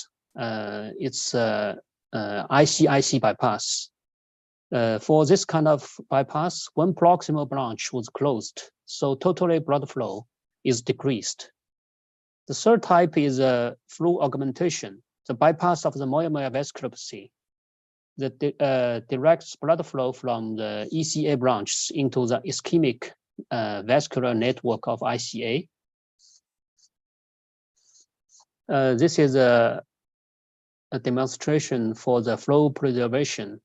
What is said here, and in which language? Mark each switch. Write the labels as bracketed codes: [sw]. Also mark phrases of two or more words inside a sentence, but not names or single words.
[en] It's ICIC bypass. For this kind of bypass, one proximal branch was closed, so totally blood flow is decreased. The third type is flow augmentation, the bypass of the moya-moya vasculopathy that directs blood flow from the ECA branches into the ischemic vascular network of ICA. This is a demonstration for the flow preservation.